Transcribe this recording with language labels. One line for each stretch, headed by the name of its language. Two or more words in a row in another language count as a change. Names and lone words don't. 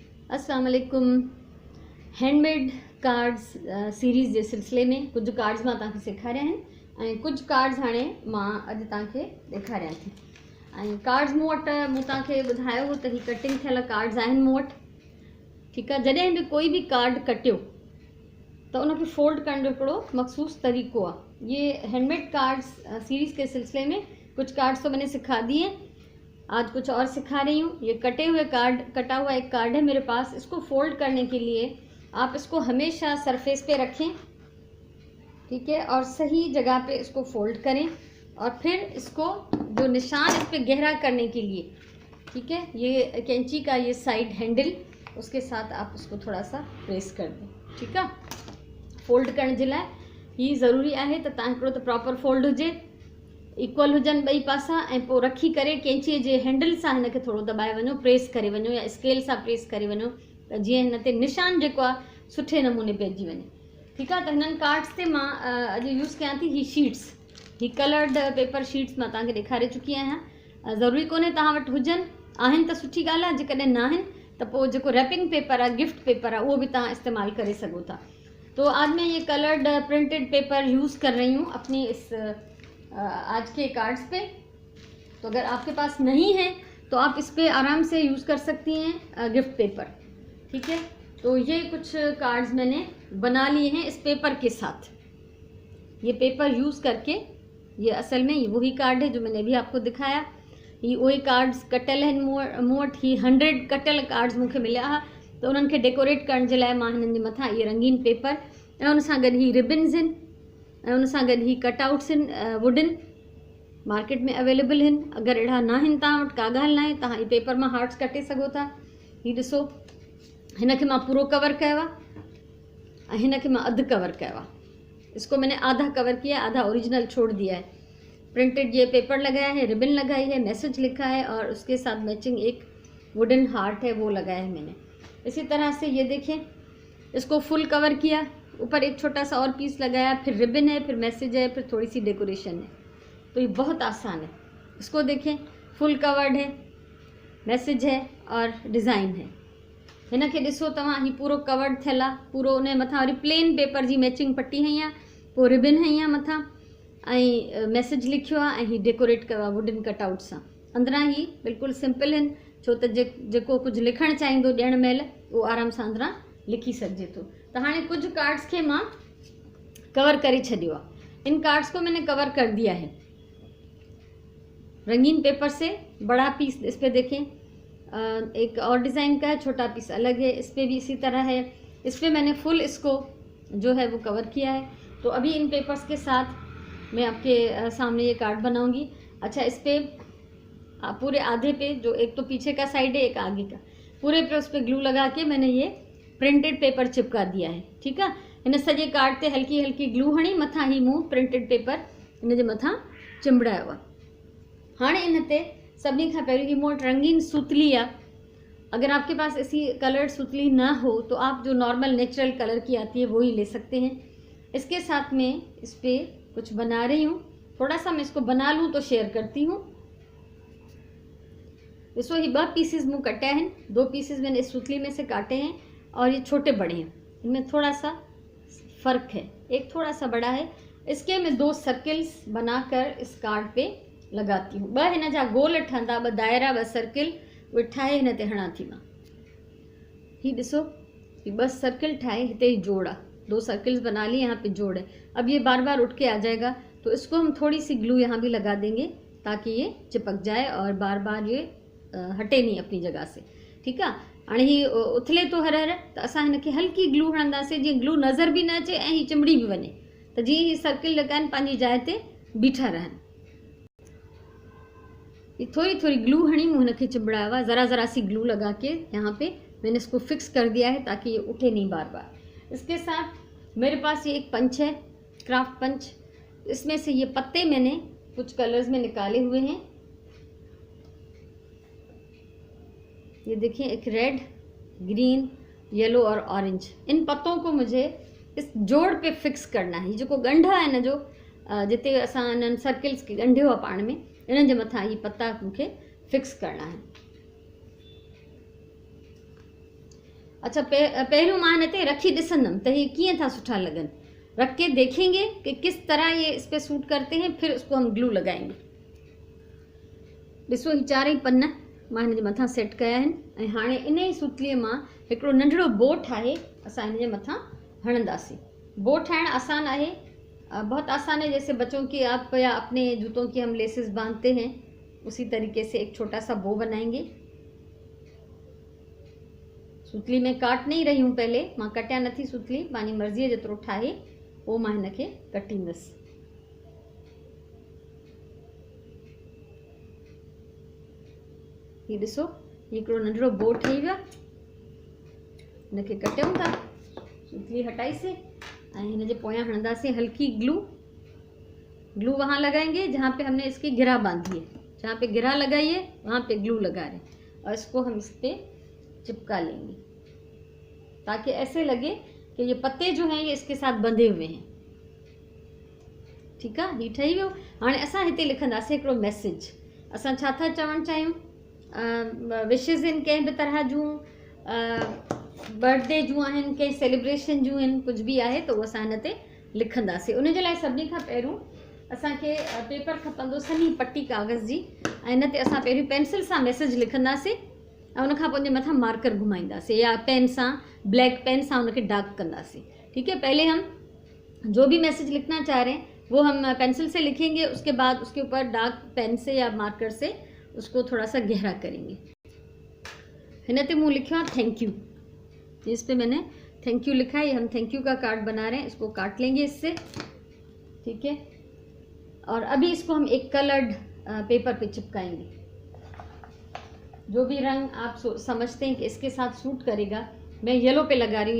Sindhi: अस्सलाम वालेकुम।
English: handmade cards series
Sindhi: जे सिलसिले में कुछ कार्ड्स मां तव्हांखे सेखारिया आहिनि ऐं कुछ कार्ड्स हाणे मां अॼु तव्हांखे ॾेखारियां थी। ऐं कार्ड्स मूं वटि मूं तव्हांखे ॿुधायो हो त ही कटिंग थियल कार्ड्स आहिनि मूं वटि। ठीकु आहे। जॾहिं बि कोई बि कार्ड कटियो तो उनखे फोल्ड करण जो हिकिड़ो मखसूस तरीक़ो आहे।
Hindi: ये
English: handmade cards series
Hindi: के सिलसिले में कुछ कार्ड्स तो मैंने सिखा दिए, आज कुछ और सिखा रही हूँ। ये कटा हुआ एक कार्ड है मेरे पास। इसको फोल्ड करने के लिए आप इसको हमेशा सरफेस पे रखें, ठीक है, और सही जगह पे इसको फोल्ड करें और फिर इसको जो निशान इस पे गहरा करने के लिए, ठीक है, ये कैंची का ये साइड हैंडल उसके साथ आप उसको थोड़ा सा प्रेस कर दें। ठीक है।
Sindhi: फोल्ड करण जे लाइ ही ज़रूरी आहे त तव्हां हिकिड़ो त प्रॉपर फोल्ड हुजे, इक्वल हुजनि ॿई पासा, ऐं पोइ रखी करे कैंचीअ जे हैंडल सां हिनखे थोरो दॿाए वञो, प्रेस करे वञो या स्केल सां प्रेस करे वञो त जीअं हिन ते निशान जेको आहे सुठे नमूने पइजी वञे। ठीकु आहे। त हिननि कार्ड्स ते मां अॼु यूज़ कयां थी ही शीट्स, ही
English: coloured paper sheets
Sindhi: मां तव्हांखे ॾेखारे चुकी आहियां। ज़रूरी कोन्हे तव्हां वटि हुजनि, आहिनि त सुठी ॻाल्हि आहे, जेकॾहिं न आहिनि त पोइ जेको
English: wrapping paper
Sindhi: आहे,
English: gift paper
Sindhi: आहे, उहो बि तव्हां इस्तेमालु करे सघो था।
Hindi: तो आज मैं ये
English: coloured printed paper
Hindi: यूज़ कर रही हूँ अपनी इस आज के कार्ड्स पे। तो अगर आपके पास नहीं है तो आप इस पे आराम से यूज़ कर सकती हैं
English: gift paper.
Hindi: ठीक है। तो ये कुछ कार्ड्स मैंने बना लिए हैं इस पेपर के साथ। ये पेपर यूज़ करके, ये असल में वही कार्ड है जो मैंने अभी आपको दिखाया। ये वही
Sindhi: कार्ड्स कटल हैं मूं वटि। ही 100 कटल कार्ड्स मूंखे मिलिया हुआ, तो उन्हनि खे डेकोरेट करण जे लाइ मां हिननि जे मथां ये रंगीन पेपर ऐं उन सां गॾु ही रिबन्स आहिनि ऐं उन सां गॾु ही कटआउट्स आहिनि वुडन, मार्केट में अवेलेबल आहिनि। अगरि अहिड़ा न आहिनि तव्हां वटि का ॻाल्हि न आहे, तव्हां ही पेपर मां हार्ट्स कटे सघो था। ही ॾिसो, हिनखे मां पूरो कवर कयो आहे ऐं हिनखे मां अधु कवर कयो आहे।
Hindi: इसको मैंने आधा कवर किया, आधा ओरिजिनल छोड़ दिया है। प्रिंटेड ये पेपर लगाया है, रिबन लगाई है, मैसेज लिखा है और उसके साथ मैचिंग एक
English: wooden heart
Hindi: है वो लगाया है मैंने। इसी तरह से ये देखें, इसको फुल कवर किया, ऊपर एक छोटा सा और पीस लगाया, फिर रिबन है, फिर मैसेज है, फिर थोड़ी सी डेकोरेशन है। तो ये बहुत आसान है। इसको देखें,
English: full covered
Hindi: है, मैसेज है और डिज़ाइन है।
Sindhi: हिनखे ॾिसो तव्हां, ही पूरो कवर्ड थियल आहे, पूरो उन मथां वरी
English: plain paper
Sindhi: जी मैचिंग पट्टी हई आहे, पोइ रिबन हई आहे मथां ऐं मैसेज लिखियो आहे ऐं ही डेकोरेट कयो आहे
English: wooden cutout
Sindhi: सां। अंदरां ही बिल्कुलु सिंपल आहिनि, छो त जेको कुझु लिखणु चाहींदो ॾियण महिल उहो आराम सां अंदरां लिखी सघिजे थो। त हाणे कुछ कार्ड्स के मां कवर करे छॾियो आहे।
Hindi: इन कार्ड्स को मैंने कवर कर दिया है रंगीन पेपर से। बड़ा पीस इस पे देखें, एक और डिज़ाइन का है, छोटा पीस अलग है। इस पे भी इसी तरह है। इस पे मैंने फुल इसको जो है वो कवर किया है। तो अभी इन पेपर्स के साथ मैं आपके सामने ये कार्ड बनाऊंगी। अच्छा, इस पे पूरे आधे पे, जो एक तो पीछे का साइड है, एक आगे का, पूरे पे उस पर ग्लू लगा के मैंने ये
English: printed paper
Hindi: चिपका दिया है। ठीक है।
Sindhi: इन सॼे कार्ड ते हल्की हल्की ग्लू हणी मथां ही मूं
English: printed paper
Sindhi: इन जे मथां चिंबड़ायो आहे। हाणे इन ते सभिनी खां पहिरियों ही मूं वटि रंगीन सूतली आहे।
Hindi: अगर आपके पास ऐसी कलर्ड सूतली ना हो तो आप जो
English: normal natural colour
Hindi: की आती है वो ही ले सकते हैं। इसके साथ में इस पर कुछ बना रही हूँ, थोड़ा सा मैं इसको बना लूँ तो शेयर करती हूँ। इसको
Sindhi: ही 2 पीसेस मूँ
Hindi: कटे हैं, 2 पीसेस मैंने इस सूतली में से काटे हैं और ये छोटे बड़े हैं, इनमें थोड़ा सा फ़र्क है। एक थोड़ा सा बड़ा है। इसके मैं 2 सर्किल्स बनाकर इस कार्ड पे लगाती हूँ।
Sindhi: 2 हिन जा गोल ठहंदा, 2 दायरा, 2 सर्किल उहे ठाहे हिन ते हणां थी मां। ही ॾिसो, ये 2 सर्किल ठाहे, हिते ही जोड़ आहे,
Hindi: 2 सर्किल्स बना लिए, यहाँ पे जोड़ है। अब ये बार बार उठ के आ जाएगा, तो इसको हम थोड़ी सी ग्लू यहाँ भी लगा देंगे ताकि ये चिपक जाए और बार बार ये हटे नहीं अपनी जगह से।
Sindhi: ठीक आहे। हाणे ही उथले तो हर त असां हिनखे हल्की ग्लू हणंदासीं, जीअं ग्लू नज़र भी न अचे ऐं ही चिमड़ी भी वञे, त जीअं ही सर्किल लॻाइनि पंहिंजी जाइ ते बीठा रहनि। ये थोड़ी थोड़ी ग्लू हणी मूं हिनखे चिंबड़ायो आहे,
Hindi: ज़रा ज़रा सी ग्लू लगा के यहाँ पे मैंने इसको फिक्स कर दिया है ताकि ये उठे नहीं बार बार। इसके साथ मेरे पास ये एक पंच है,
English: craft punch.
Hindi: इसमें से ये पत्ते मैंने कुछ कलर्स में निकाले हुए हैं। ये देखिए, एक
English: red, green, yellow
Hindi: और ऑरेंज। इन पत्तों को मुझे इस जोड़ पे फिक्स करना है।
Sindhi: जो गंढा है न, जो जिते असां इन्हनि सर्किल्स खे ॻंढियो आहे पाण में, इन्हनि जे मथां ही पत्ता मूंखे फिक्स
Hindi: करना है। अच्छा,
Sindhi: पहिरियों मां हिन ते रखी ॾिसंदमि त हे कीअं था सुठा लगन,
Hindi: रख के देखेंगे कि किस तरह ये इस पे सूट करते हैं, फिर उसको हम ग्लू लगाएंगे।
Sindhi: ॾिसो ही चारई पन्न मां हिन जे मथां सेट कया आहिनि ऐं हाणे इन ई सुतलीअ मां हिकिड़ो नंढड़ो बो ठाहे असां हिन जे मथां हणंदासीं। बो ठाहिण आसान आहे,
Hindi: बहुत आसान है। जैसे बच्चों की आप या अपने जूतों की हम लेसेस बांधते हैं, उसी तरीके से एक छोटा सा बो बनाएंगे। सुतली में काट नहीं रही हूँ,
Sindhi: पहले मां कटिया नथी सुतली, पंहिंजी मर्ज़ीअ जेतिरो ठाहे पोइ मां हिनखे कटींदसि। ही ॾिसो, हिकिड़ो नंढड़ो बो ठही वियो, हिनखे कटियूं था, सुतली हटाईसीं ऐं हिन जे पोयां हणंदासीं हल्की ग्लू।
Hindi: ग्लू वहाँ लगाएंगे जहाँ पे हमने इसकी गिरा बांधी है, जहाँ पे गिरा लगाई है वहाँ पे ग्लू लगा रहे हैं और इसको हम इस पे चिपका लेंगे ताकि ऐसे लगे कि ये पत्ते जो हैं ये इसके साथ बंधे हुए हैं। ठीक है,
Sindhi: ही ठही वियो। हाणे असां हिते लिखंदासीं हिकिड़ो मैसेज। असां छा था चवणु चाहियूं, विशेज़ आहिनि कंहिं बि तरह जूं, बर्थडे जूं आहिनि, कंहिं सेलिब्रेशन जूं आहिनि, कुझु बि आहे त उहो असां हिन ते लिखंदासीं। उन जे लाइ सभिनी खां पहिरियों असांखे पेपर खपंदो, सनी पट्टी कागज़ जी, ऐं हिन ते असां पहिरियों पेंसिल सां मैसेज लिखंदासीं ऐं उनखां पोइ उनजे मथां मार्कर घुमाईंदासीं या पेन सां, ब्लैक पेन सां उनखे डार्क कंदासीं।
Hindi: ठीक है, पहले हम जो भी मैसेज लिखना चाह रहे हैं वो हम पेंसिल से लिखेंगे, उसके बाद उसके ऊपर डार्क पेन से या मार्कर से उसको थोड़ा सा गहरा करेंगे।
Sindhi: हिन ते मूँ
Hindi: लिखा
English: thank you,
Hindi: इस पे मैंने
English: thank you
Hindi: लिखा है। ये हम
English: thank you
Hindi: का कार्ड बना रहे हैं, इसको काट लेंगे इससे। ठीक है, और अभी इसको हम एक कलर्ड पेपर पे चिपकाएंगे। जो भी रंग आप समझते हैं कि इसके साथ सूट करेगा, मैं येलो पे लगा रही हूँ।